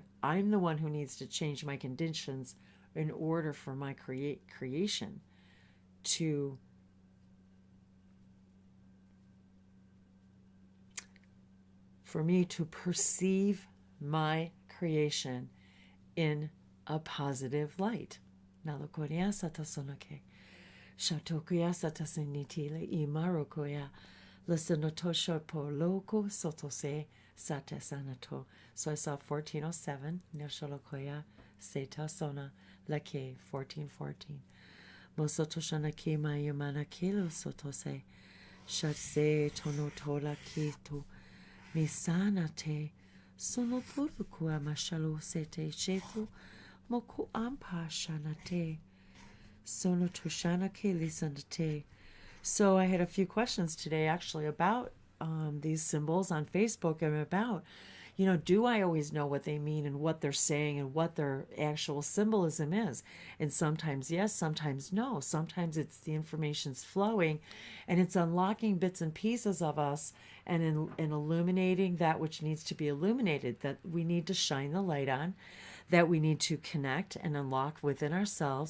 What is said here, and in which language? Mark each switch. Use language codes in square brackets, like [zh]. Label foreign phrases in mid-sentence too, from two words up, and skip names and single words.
[en] I'm the one who needs to change my conditions in order for my creation for me to perceive my creation in a positive light. Nalokoria satasonake. Shatokuya satasinitile imarokoya. Listenotosho po loco sotose satesanato. So I saw 1407. Nesholokoya setasona lake 1414. Mosotoshana kima yamana kilo sotose. Shase tonotola kito. Misana te. Sono purukua mashalo sete shefu. Moku ampa shanate. Sono Toshana Keli Sandate. So I had a few questions today actually about these symbols on Facebook and about, do I always know what they mean and what they're saying and what their actual symbolism is? And sometimes yes, sometimes no. Sometimes it's the information's flowing and it's unlocking bits and pieces of us and in illuminating that which needs to be illuminated, that we need to shine the light on, that we need to connect and unlock within ourselves.